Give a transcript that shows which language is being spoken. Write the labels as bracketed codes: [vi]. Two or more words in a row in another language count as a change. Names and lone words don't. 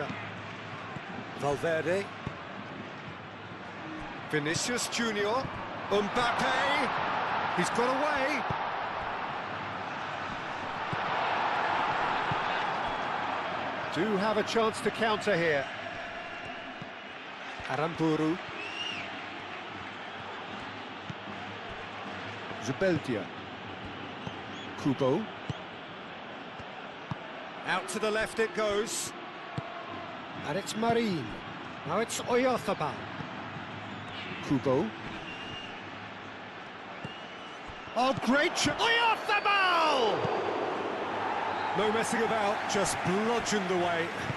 [en] Valverde. Vinicius Junior. Mbappe. He's got away. Do have a chance to counter here. Aramburu. Zubeldia. Kubo. Out to the left it goes. And it's Marin. Now it's Oyarzabal. Kubo. Oh, great shot! Oyarzabal! No messing about, just bludgeoned away.